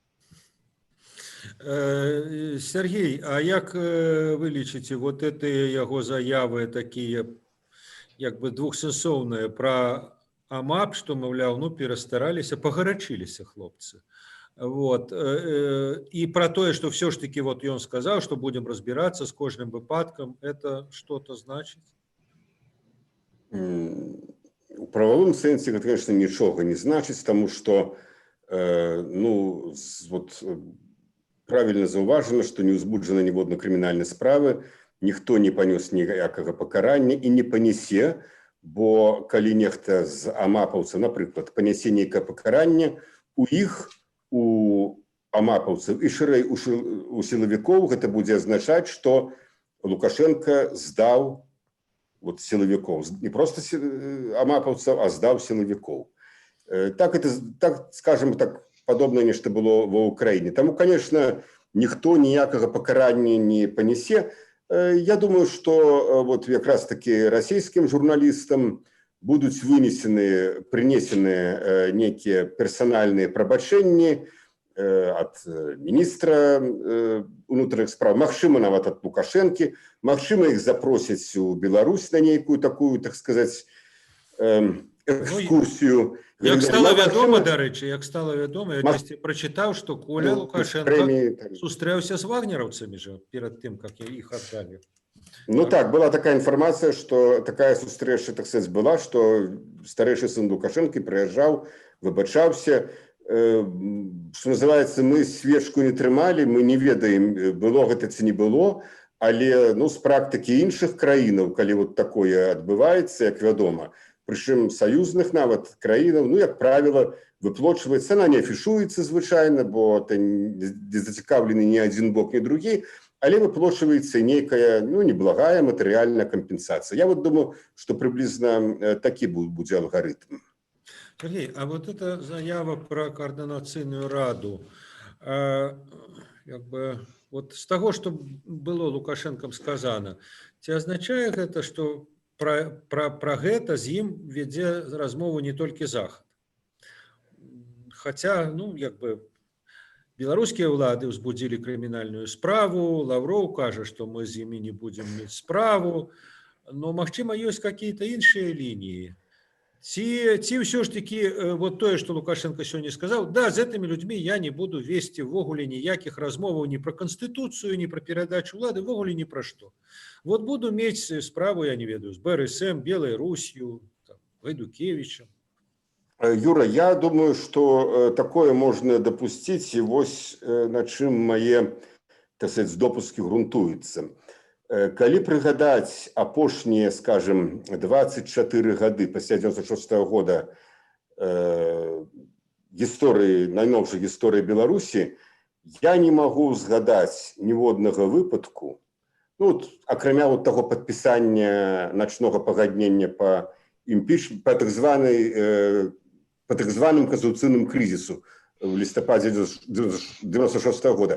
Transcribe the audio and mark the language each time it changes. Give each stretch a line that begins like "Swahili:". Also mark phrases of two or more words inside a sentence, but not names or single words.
Belarusian: Сергей, а як вы лічыце, вот гэтыя яго заявы такія як бы двухсэнсоўныя пра АМАП, што, маўляў, ну перастараліся, пагарачыліся хлопцы. Вот. І пра тое, што
Russian: все ж таки
Belarusian: вот ён сказаў, што будем разбірацца з кожным выпадкам,
Russian: это что-то значыць?
Belarusian: У правовым сэнсе гэта, конечно, нічога не значыць, таму што ну, вот правильно заўважана, што не ўзбуджана ніводнай крымінальнай справы, ніхто не панёс ніякага пакарання і не панясе, бо калі нехта з амапаўцаў, напрыклад, панясе нейкае пакаранне, у іх, у амапаўцаў і шырэй у сілавікоў гэта будзе азначаць, што Лукашенко здаў
Russian: вот силовиков, не просто
Belarusian: амапаўцаў, а здаў силовиков.
Russian: Так, скажем так, подобное нечто было в Украине. Тому, конечно, никто
Belarusian: ніякага пакарання
Russian: не понесе. Я думаю, что вот как раз таки российским журналистам будут принесены некие персональные прабачэнні от министра внутренних справ,
Belarusian: магчыма нават
Russian: от Лукашенки, магчыма их запросяць у Беларусь на некую такую, так сказать, экскурсию.
Belarusian: Як стало вядома, дарэчы, як стало вядома, я дзесьці прачытаў, што Коля Лукашенко сустрэўся з вагнераўцамі же
Russian: перед тем, как их отдали. Ну так, была такая информация, что такая сустрэча, так сказать, была, что
Belarusian: старэйшы сын Лукашенко прыязджаў, выбачаўся.
Russian: Что называется,
Belarusian: мы свечку не трымалі, мы не ведаем, было гэта ці не было, але ну, з практыкі іншых краінаў, калі вот такое адбываецца, як вядома, прычым саюзных нават краінаў, ну, як правіла, выплочваецца, она не афішуецца звычайна, бо это не зацікаўлены ні адзін бок, ні другі, але выплочваецца нейкая, ну, неблагая матэрыяльная кампенсацыя.
Russian: Я вот думаю, что приблизно такі будзе алгарытм. Сергей, а вот эта заява про координаційную раду, как бы, вот з того, что было Лукашенком сказано,
Belarusian: ці означае гэта, что про гэта з ім вядзе размову не толькі Захад?
Russian: Хотя, ну, как бы,
Belarusian: беларускія ўлады ўзбудзілі крымінальную справу, Лавроў кажа, что мы з імі не будем мець справу, но, магчыма, ёсць какие-то іншыя лінии. Ці
Russian: все ж таки вот
Belarusian: тое,
Russian: что Лукашенко сегодня сказал, да, с этими людьми я не буду вести ввогуле
Belarusian: ніяких размоваў
Russian: ни про Конституцию, ни про передачу влады, ввогуле ни про что.
Belarusian: Вот буду мець справу, я не ведаю,
Russian: с БРСМ, Белой Русью, Гайдукевичем. Юра, я думаю, что такое можно допустить, и
Belarusian: вось на чым мае,
Russian: так сказать, допуски грунтуюцца.
Belarusian: Калі прыгадаць апошнія, скажем, 24 гады пасля 96 года найноўшай гісторыі Беларусі, я не магу згадаць ніводнага выпадку, ну, акрамя вот таго падпісання начнога пагаднення па так званым канстытуцыйным крызісу в лістападзе 96 года.